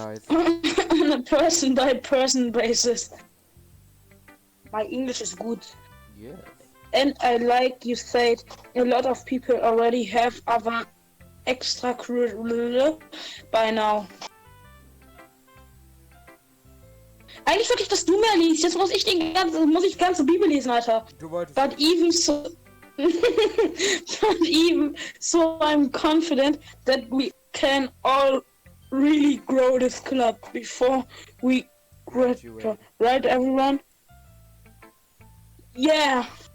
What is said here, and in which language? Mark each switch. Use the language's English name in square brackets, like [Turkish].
[English] on a person-by-person basis. My English is good. Yes. And I like you said, a lot of people already have other extracurricular by now. [German] Eigentlich wollte ich, dass du mehr liest. Jetzt muss ich ganze Bibel lesen, Alter. Du wolltest. [English] But even so, but even so, I'm confident that we can all really grow this club before we graduate. Right, everyone? Yeah.